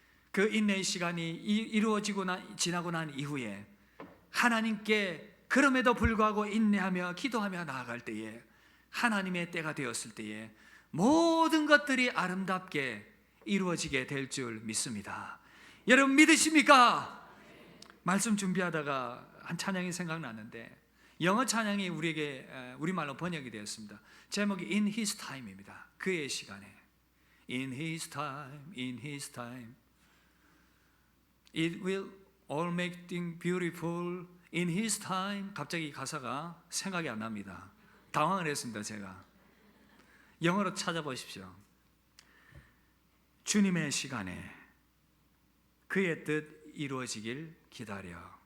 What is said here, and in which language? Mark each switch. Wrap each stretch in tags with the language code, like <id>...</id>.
<ko>그 인내의 시간이 지나고 난 이후에 하나님께 그럼에도 불구하고 인내하며 기도하며 나아갈 때에 하나님의 때가 되었을 때에 모든 것들이 아름답게 이루어지게 될 줄 믿습니다. 여러분 믿으십니까? 말씀 준비하다가 한 찬양이 생각나는데 영어 찬양이 우리말로 번역이 되었습니다. 제목이</ko> <en>In His Time입니다.</en> <ko>그의 시간에.</ko> <en>In His time, in His time, it will all make things beautiful. In His time.</en> <ko>갑자기 가사가 생각이 안 납니다. 당황을 했습니다. 제가 영어로 찾아보십시오. 주님의 시간에 그의 뜻 이루어지길 기다려.</ko>